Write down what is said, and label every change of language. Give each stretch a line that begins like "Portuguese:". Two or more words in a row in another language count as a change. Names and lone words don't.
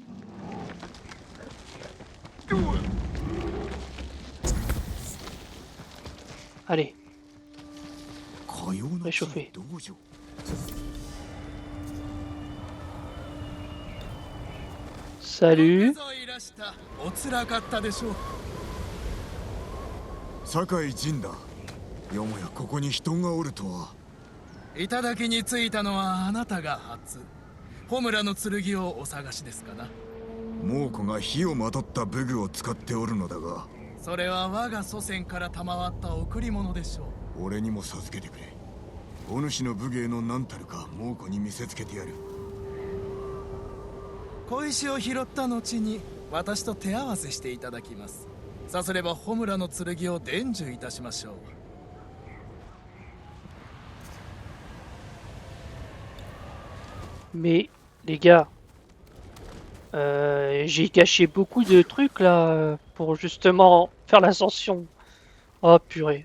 French: Allez. Réchauffer. Salut.
Japanese: 酒井仁だ。よもやここに人がおるとは。頂に着いたのはあなたが初。ホムラの剣をお探しですかな。猛虎が火をまとった武具を使っておるのだが。それは我が祖先から賜った贈り物でしょう。俺にも授けてくれ。お主の武芸の何たるか猛虎に見せつけてやる。小石を拾った後に私と手合わせしていただきます。さすればホムラの剣を伝授いたしましょう。
French: Mais les gars, j'ai gâché beaucoup de trucs là pour justement faire l'ascension. Oh purée.